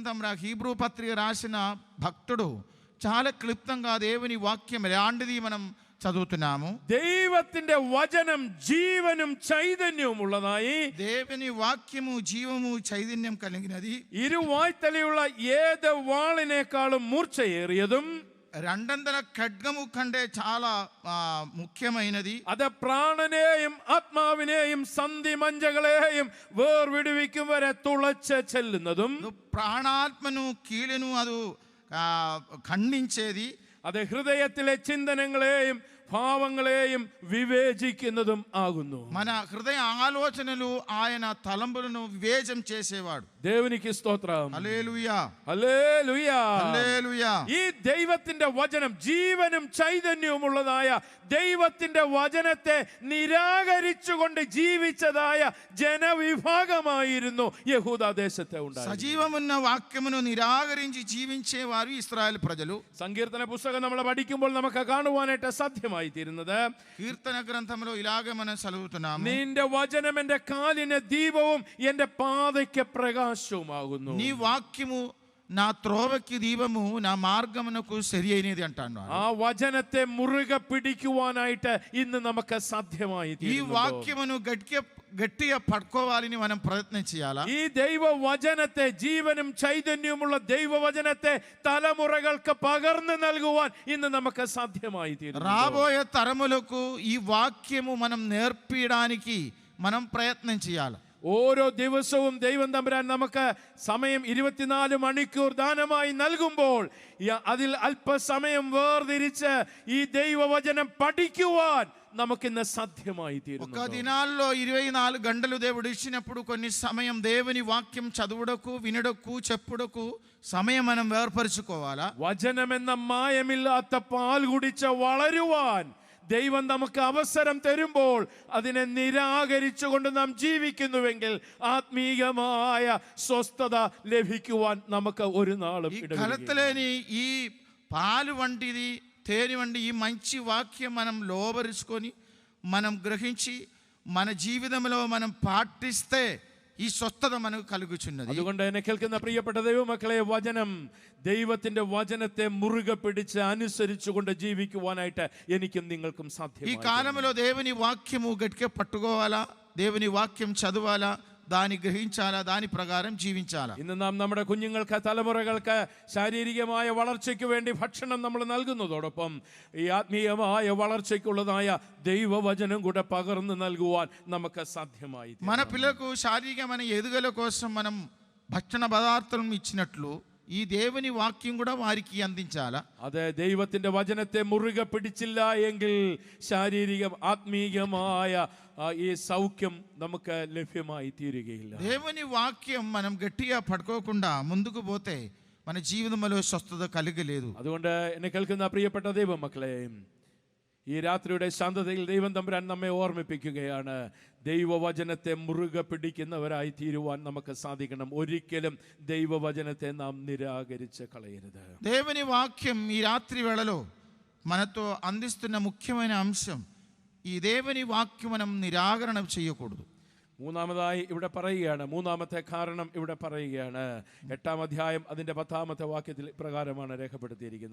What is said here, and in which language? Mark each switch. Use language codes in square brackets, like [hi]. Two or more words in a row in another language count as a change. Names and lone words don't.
[te] హీబ్రూ పత్రిక రాసిన భక్తుడు చాలా క్లుప్తంగా దేవుని వాక్యం ఎలాంటిది మనం చదువుతున్నాము. [ml] ദൈവത്തിന്റെ വചനം ജീവനും ചൈതന്യവും ഉള്ളതായി, [te] దేవుని వాక్యము జీవము చైతన్యం కలిగినది, [ml] ഇരുവായ്ത്തലയുള്ള ഏത് വാളിനേക്കാളും മൂർച്ചയേറിയതും, [te] రెండంతల ఖడ్గము కంటే చాలా ముఖ్యమైనది, [ml] അത് പ്രാണനെയും ആത്മാവിനെയും സന്ധി മഞ്ചകളെയും വേർവിടുവിക്കും വരെ തുളച്ച് ചെല്ലുന്നതും, [te] ప్రాణాత్మను కీలును అది ఖండించేది, [ml] അത് ഹൃദയത്തിലെ ചിന്തനങ്ങളെയും ഭാവങ്ങളെയും വിവേചിക്കുന്നതും ആകുന്നു. [te] మన హృదయ ఆలోచనలు ఆయన తలంపులను వివేచన చేసేవాడు. దేవునికి స్తోత్రం. హల్లెలూయా, [ml] ഹല്ലേലൂയ. [te] హల్లెలూయా. [ml] ഈ ദൈവത്തിന്റെ വചനം ജീവനും ചൈതന്യവുമുള്ളതായ ദൈവത്തിന്റെ വചനത്തെ നിരാകരിച്ചുകൊണ്ട് ജീവിച്ചതായ ജനവിഭാഗമായിരുന്നു യഹൂദ ദേശത്തെ ഉണ്ടായിരുന്നത്. [te] సజీవమున్న వాక్యమును నిరాకరించి జీవించేవారు ఇశ్రాయేల్ ప్రజలు. [ml] സങ്കീർത്തന പുസ്തകം നമ്മൾ പഠിക്കുമ്പോൾ നമുക്ക് കാണുവാനായിട്ട് സാധ്യമായി തീരുന്നത്, [te] కీర్తన గ్రంథంలో ఇలాగే మనం చదువుతున్నాము, [ml] നിന്റെ വചനം എന്റെ കാലിന് ദീപവും എന്റെ പാതയ്ക്ക് പ്രകാശവുമാകുന്നു. [te] నీ వాక్యము నా త్రోవకి దీపము నా మార్గమునకు సరి అయినది అంటాను. [ml] ആ വചനത്തെ മുറുകെ പിടിക്കുവാനായിട്ട് ഇന്ന് നമുക്ക് സാധ്യമായി [te] ఈ [ml] തീരുന്നു. [te] వాక్యమును గట్టిగా పట్టుకోవాలని మనం ప్రయత్నం చేయాలా. [ml] ഈ ദൈവവചനത്തെ, ജീവനും ചൈതന്യവുമുള്ള ദൈവവചനത്തെ തലമുറകൾക്ക് പകർന്നു നൽകുവാൻ ഇന്ന് നമുക്ക് സാധ്യമായി തീരുന്നു. [te] రాబోయే తరములకు ఈ వాక్యము మనం నేర్పించడానికి మనం ప్రయత్నం చేయాలి. [ml] ഓരോ ദിവസവും ദൈവം തമ്പുരാൻ നമുക്ക് സമയം 24 മണിക്കൂർ ദാനമായി നൽകുമ്പോൾ അതിൽ അല്പസമയം വേർതിരിച്ച് ഈ ദൈവവചനം പഠിക്കുവാൻ നമുക്കിന്ന് സാധ്യമായി തീരുന്നു. [te] ఒక దినాల్లో 24 గంటలు దేవుడు ఇచ్చినప్పుడు కొన్ని సమయం దేవుని వాక్యం చదువుటకు, వినుటకు, చెప్పుటకు సమయం మనం ఏర్పరచుకోవాలా. [ml] വചനമെന്ന മായമില്ലാത്ത പാൽ കുടിച്ച് വളരുവാൻ ദൈവം നമുക്ക് അവസരം തരുമ്പോൾ അതിനെ നിരാകരിച്ചുകൊണ്ട് നാം ജീവിക്കുന്നുവെങ്കിൽ ആത്മീയമായ സ്വസ്ഥത ലഭിക്കുവാൻ നമുക്ക് ഒരു നാളും ഇടവരികയില്ല. [te] కలతలేని ఈ పాలు వంటిది, తేనె వంటి ఈ మంచి వాక్యం మనం లోబరుచుకొని మనం గ్రహించి మన జీవితంలో మనం పాటిస్తే [ml] ഈ സ്വസ്ഥത [te] మనకు కలుగుచున్నది. [ml] അതുകൊണ്ട് എന്നെ കേൾക്കുന്ന പ്രിയപ്പെട്ട ദൈവമക്കളെ, വചനം, ദൈവത്തിന്റെ വചനത്തെ മുറുകെ പിടിച്ച് അനുസരിച്ചുകൊണ്ട് ജീവിക്കുവാനായിട്ട് എനിക്കും നിങ്ങൾക്കും [te] ఈ [ml] സാധ്യമാണ്. [te] కాలంలో దేవుని వాక్యము గట్టిగా పట్టుకోవాలా, దేవుని వాక్యం చదవాలా, దాన్ని గ్రహించాలా, దాని ప్రకారం జీవించాలా. [ml] ഇന്ന് നാം നമ്മുടെ കുഞ്ഞുങ്ങൾക്ക്, തലമുറകൾക്ക് ശാരീരികമായ വളർച്ചയ്ക്ക് വേണ്ടി ഭക്ഷണം നമ്മൾ നൽകുന്നതോടൊപ്പം ഈ ആത്മീയമായ വളർച്ചയ്ക്കുള്ളതായ ദൈവവചനം കൂടെ പകർന്നു നൽകുവാൻ നമുക്ക് സാധ്യമായി. [te] మన పిల్లలకు శారీరకమైన ఎదుగుదల కోసం మనం భక్షణ పదార్థం ఇచ్చినట్లు ఈ దేవుని వాక్యం కూడా వారికి అందించాలా. [ml] അതെ, ദൈവത്തിന്റെ വചനത്തെ മുറുകെ പിടിച്ചില്ല എങ്കിൽ ശാരീരിക ആത്മീയമായ ഈ സൗഖ്യം നമുക്ക് ലഭ്യമായി തീരുകയില്ല. [te] దేవుని వాక్యం మనం గట్టిగా పట్టుకోకుండా ముందుకు పోతే మన జీవితంలో స్వస్థత కలగలేదు. [ml] അതുകൊണ്ട് എന്നെ കേൾക്കുന്ന പ്രിയപ്പെട്ട ദൈവമക്കളെ, ഈ രാത്രിയുടെ ശാന്തതയിൽ ദൈവം തമ്പുരാൻ നമ്മെ ഓർമ്മിപ്പിക്കുകയാണ്, ദൈവവചനത്തെ മുറുകെ പിടിക്കുന്നവരായി തീരുവാൻ നമുക്ക് സാധിക്കണം. ഒരിക്കലും ദൈവവചനത്തെ നാം നിരാകരിച്ച് കളയരുത്. [te] దేవుని వాక్యం ఈ రాత్రి వేళలో మనతో అందిస్తున్న ముఖ్యమైన అంశం, ఈ దేవుని వాక్యం మనం నిరాకరణ చేయకూడదు. [ml] മൂന്നാമതായി ഇവിടെ പറയുകയാണ്, മൂന്നാമത്തെ കാരണം ഇവിടെ പറയുകയാണ്. 8-ാം അധ്യായം അതിന്റെ 10-ാമത്തെ വാക്യത്തിൽ പ്രകാരമാണ് രേഖപ്പെടുത്തിയിരിക്കുന്നത്.